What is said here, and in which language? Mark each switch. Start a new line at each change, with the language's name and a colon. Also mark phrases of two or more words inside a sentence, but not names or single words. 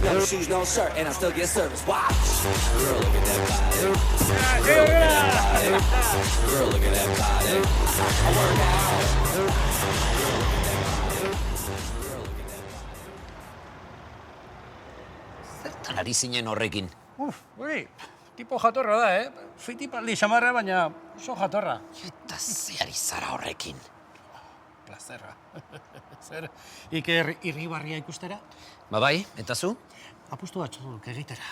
English: No shoes, no shirt, and I still get service. Watch. Girl, look at that body. Girl, look at that body. Girl, look at that body. I work out. Girl, look at that body. Girl, look at that body.
Basque: Zertan ari zinen horrekin? Ui, tipo jatorra da, Zui tipaldi xamarra, baina oso jatorra. Eta zeari zara horrekin? Plazerra. Zer, Iker irribarria ikustera? Ba bai, eta zu? Apustu batzuk egitera.